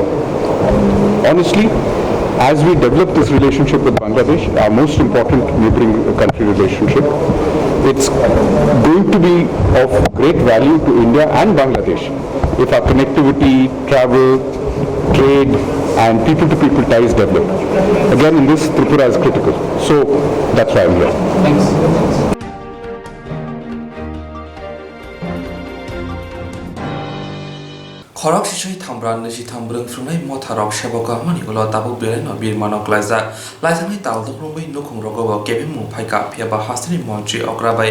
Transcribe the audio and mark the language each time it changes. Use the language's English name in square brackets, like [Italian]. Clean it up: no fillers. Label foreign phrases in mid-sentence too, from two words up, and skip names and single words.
[English] Honestly, as we develop this relationship with Bangladesh, our most important neighboring country relationship, it's going to be of great value to India and Bangladesh if our connectivity, travel, trade and people-to-people ties develop. Again, in this, Tripura is critical. So that's why I'm here. Thanks. [Kok Borok] खरक सिसै थामब्रा नैसि थामब्रों फ्रुनाय मथारक सेबक मानिगुल ताबु बेलायन बिरमानक लायजा लायजांनि तालदुख्रुंबै नुखुं रगब केबे मुफायका फियाबा हासिनि मन्त्रि अग्राबाय